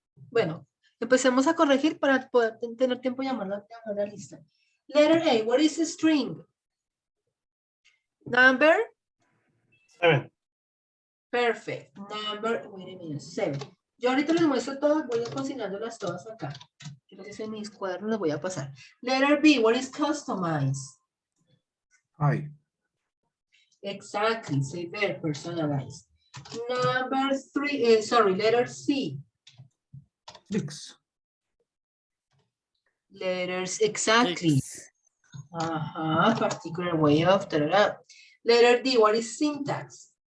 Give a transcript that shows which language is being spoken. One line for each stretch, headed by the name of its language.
Spanish: Bueno, empecemos a corregir para poder tener tiempo de llamar la lista.
English: Letter A, what is a string? Number? 7. Perfect. Number, wait a minute, 7.
Spanish: Yo ahorita les muestro todas, voy a ir consignándolas todas acá. Entonces en mis cuadernos les voy a pasar.
English: Letter B, what is customize? 5. Exactly, say there, personalized. Number 3, sorry, letter C. 6. Letters, exactly. Particular way of, Letter D, what is syntax?